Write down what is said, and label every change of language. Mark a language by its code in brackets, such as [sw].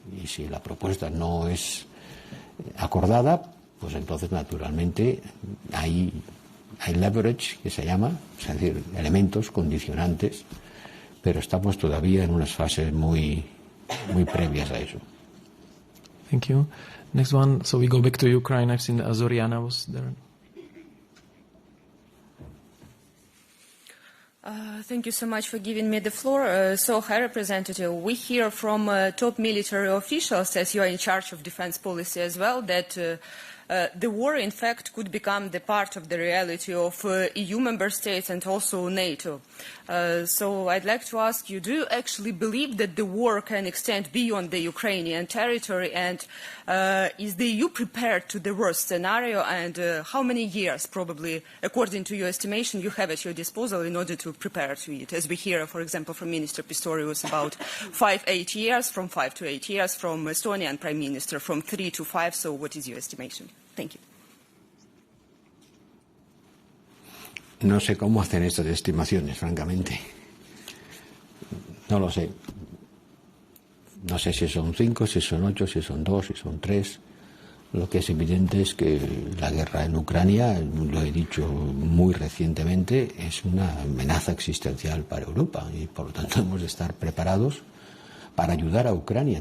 [es] Y si la propuesta no es acordada, pues entonces naturalmente hay leverage, que se llama, es decir, elementos condicionantes, pero estamos todavía en unas fases muy previas a eso. [en] Thank you. Next one, so we go back to Ukraine. I've seen Zoriana was there. Thank you so much for giving me the floor. So, High Representative, we hear from top military officials, as you are in charge of defense policy as well, that the war, in fact, could become the part of the reality of EU member states and also NATO. So I'd like to ask you, do you actually believe that the war can extend beyond the Ukrainian territory, and is the EU prepared to the worst scenario, and how many years, probably, according to your estimation, you have at your disposal in order to prepare to it? As we hear, for example, from Minister Pistorius, about 8 years, from 5 to 8 years, from Estonian Prime Minister, from 3 to 5, so what is your estimation? Thank you. [es] No sé cómo hacen estas estimaciones, francamente. No lo sé. No sé si son 5, si son 8, si son 2, si son 3. Lo que es evidente es que la guerra en Ucrania, lo he dicho muy recientemente, es una amenaza existencial para Europa y por lo tanto hemos de estar preparados para ayudar a Ucrania.